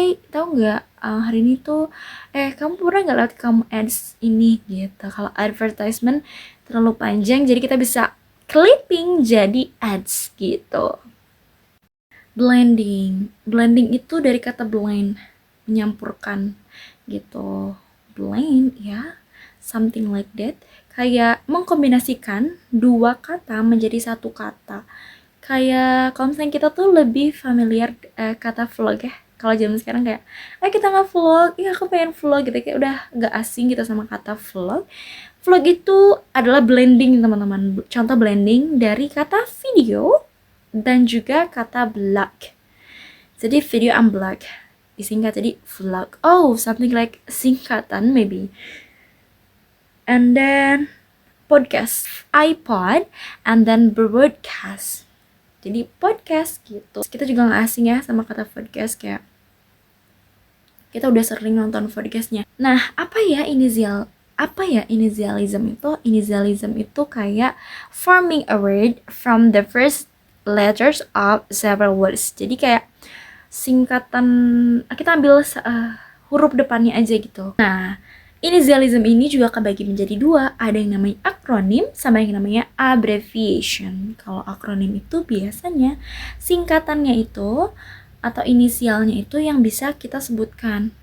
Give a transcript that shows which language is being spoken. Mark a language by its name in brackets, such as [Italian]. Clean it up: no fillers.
[Indonesian] Tahu nggak hari ini tuh kamu pernah nggak lihat kamu ads ini gitu. Kalau advertisement terlalu panjang jadi kita bisa clipping jadi ads gitu. Blending itu dari kata blend, menyampurkan gitu. [English] Blend ya, something like that. [Indonesian] Kayak mengkombinasikan dua kata menjadi satu kata. Kayak kalau misalnya kita tuh lebih familiar kata vlog ya. Kalau zaman sekarang kayak, kita nge-vlog, ya aku pengen vlog gitu. Kayak udah gak asing gitu sama kata vlog. Vlog itu adalah blending teman-teman. Contoh blending dari kata video dan juga kata vlog. Jadi video and vlog disingkat jadi vlog. Oh, [English] something like [Indonesian] singkatan [English] maybe. And then podcast, iPod, and then broadcast. [Indonesian] Jadi podcast gitu. Kita juga gak asing ya sama kata podcast, kayak kita udah sering nonton podcastnya. Nah, apa ya initialism itu? [English] Initialism [Indonesian] itu kayak [English] forming a word from the first letters of several words. [Indonesian] Jadi kayak singkatan, kita ambil huruf depannya aja gitu. Nah, initialism ini juga kebagi menjadi dua. Ada yang namanya akronim sama yang namanya abbreviation. Kalau akronim itu biasanya singkatannya itu atau inisialnya itu yang bisa kita sebutkan.